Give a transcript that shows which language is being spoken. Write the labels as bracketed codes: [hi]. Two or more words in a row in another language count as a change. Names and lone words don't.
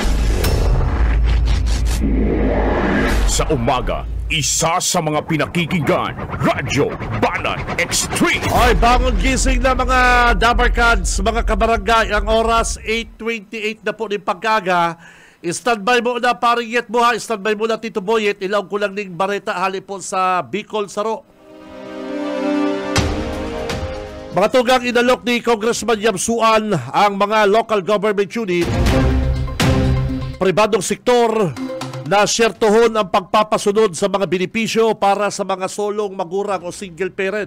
[tl] Sa umaga, isa sa mga pinakikinggan, Radyo Banat Extreme. Oy, bangon gising na mga Dabarkads, mga kabarangay. Ang oras, 8:28 na po ng pagkaga. Standby mo na paring yet mo ha. Standby mo na Tito Boyet. [bik] Ilaw ko lang ning bareta hali po sa Bicol Saro. Mga tugang inalok ni Congressman Yamsuan ang mga local government unit, pribadong sektor na syertohon ang pagpapasunod sa mga benepisyo para sa mga solong magurang o [en] single parent.